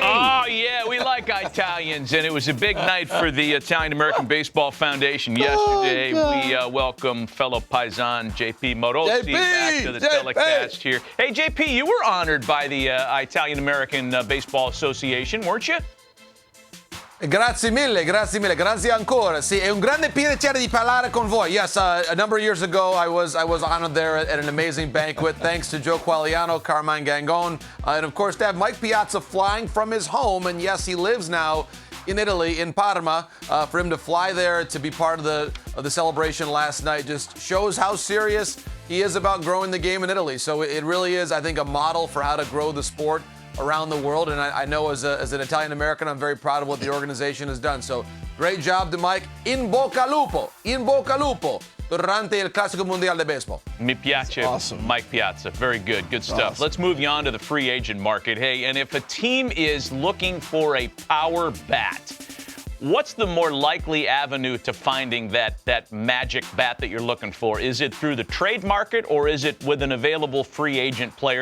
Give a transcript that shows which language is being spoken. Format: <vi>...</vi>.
<en>Oh, yeah, we like Italians. And it was a big night for the Italian American Baseball Foundation yesterday. We welcome fellow Paisan JP Morosi back to the telecast here. Hey, JP, you were honored by the Italian American Baseball Association, weren't you?</en> <it>Grazie mille, grazie ancora. Sì, è un grande piacere di parlare con voi.</it> <en>Yes, a number of years ago, I was honored there at an amazing banquet, thanks to Joe Quagliano, Carmine Gangone, and of course to have Mike Piazza flying from his home. And yes, he lives now in Italy, in Parma. For him to fly there to be part of the celebration last night just shows how serious he is about growing the game in Italy. So it really is, I think, a model for how to grow the sport around the world, and I know as an Italian American, I'm very proud of what the organization has done. So great job to Mike.</en> <it>In bocca lupo durante il Classico Mondiale de Baseball. Mi piace,</it> <en>awesome. Mike Piazza. Very good. Good stuff. Awesome. Let's move you on to the free agent market. Hey, and if a team is looking for a power bat, what's the more likely avenue to finding that magic bat that you're looking for? Is it through the trade market, or is it with an available free agent player?</en>